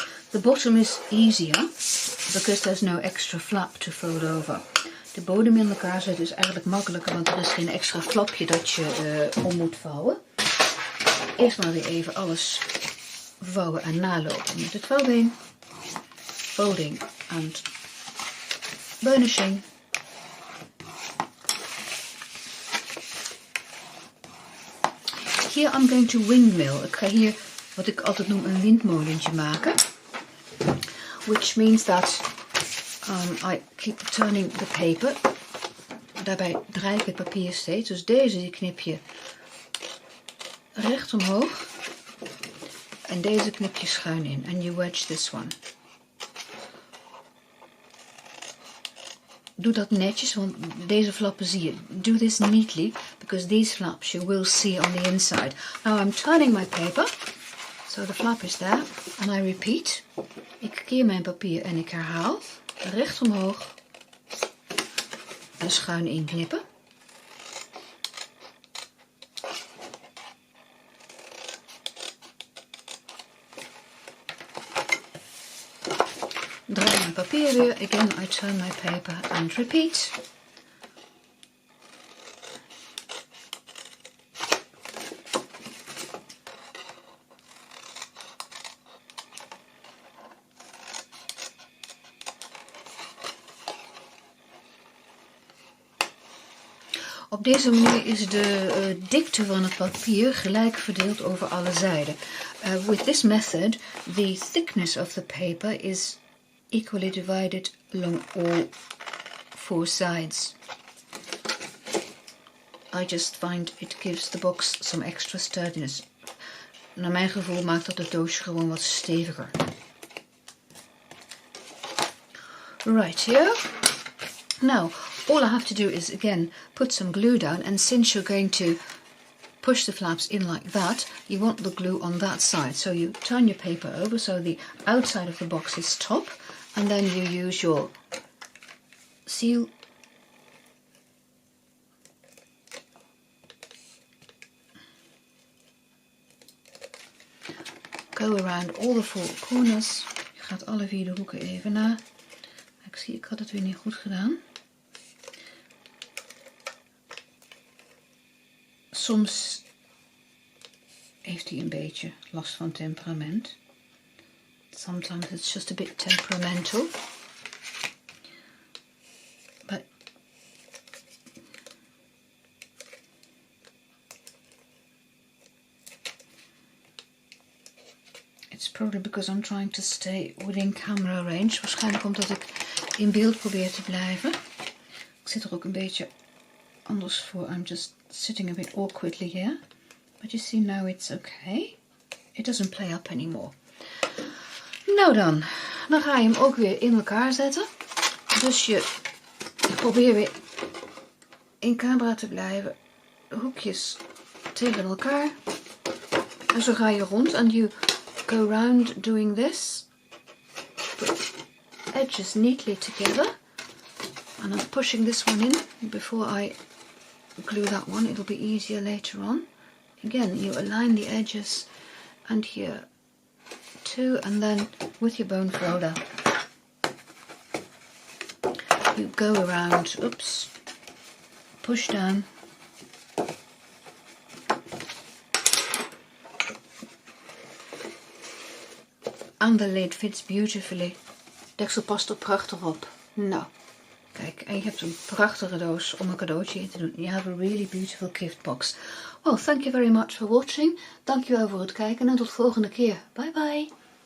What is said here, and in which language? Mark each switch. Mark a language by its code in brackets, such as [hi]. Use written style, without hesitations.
[en] The bottom is easier because there's no extra flap to fold over. [nl] De bodem in elkaar zetten is eigenlijk makkelijker, want er is geen extra flapje dat je om moet vouwen. Eerst maar weer even alles vouwen en nalopen met het vouwbeen. [en] Folding and burnishing. Here I'm going to windmill. [nl] Ik ga hier wat ik altijd noem een windmolentje maken. [en] Which means that I keep turning the paper. [nl] Daarbij draai ik het papier steeds. Dus deze die knip je recht omhoog. En deze knip je schuin in. [en] And you wedge this one. [nl] Doe dat netjes, want deze flappen zie je. [en] Do this neatly, because these flaps you will see on the inside. Now I'm turning my paper. So the flap is there. And I repeat. [nl] Ik keer mijn papier en ik herhaal. Recht omhoog. En schuin inknippen. Draai mijn papier weer. [en] Again, I turn my paper and repeat. [nl] Op deze manier is de dikte van het papier gelijk verdeeld over alle zijden. [en] With this method, the thickness of the paper is equally divided along all 4 sides. I just find it gives the box some extra sturdiness. [nl] Naar mijn gevoel maakt dat het doosje gewoon wat steviger. [en] Right here. Now, all I have to do is again put some glue down, and since you're going to push the flaps in like that, you want the glue on that side. So you turn your paper over so the outside of the box is top, and then you use your seal go around all the 4 corners. [nl] Je gaat alle 4 de hoeken even na. Ik had het weer niet goed gedaan. Soms heeft hij een beetje last van temperament. [en] Sometimes it's just a bit temperamental. But it's probably because I'm trying to stay within camera range. [nl] Waarschijnlijk omdat ik in beeld probeer te blijven. Ik zit er ook een beetje anders voor. [en] I'm just sitting a bit awkwardly here. But you see now it's okay. It doesn't play up anymore. [nl] Nou dan ga je hem ook weer in elkaar zetten. Dus je probeert weer in camera te blijven. Hoekjes tegen elkaar. En zo ga je rond. [en] And you go round doing this. Put edges neatly together. And I'm pushing this one in before I glue that one. It'll be easier later on. Again, you align the edges and here too, and then with your bone folder you go around, oops, push down, and the lid fits beautifully. [nl] Deksel past er prachtig op. Nou, kijk, en je hebt een prachtige doos om een cadeautje in te doen. [en] You have a really beautiful gift box. Well, thank you very much for watching. [nl] Dankjewel voor het kijken en tot volgende keer. [en] Bye bye.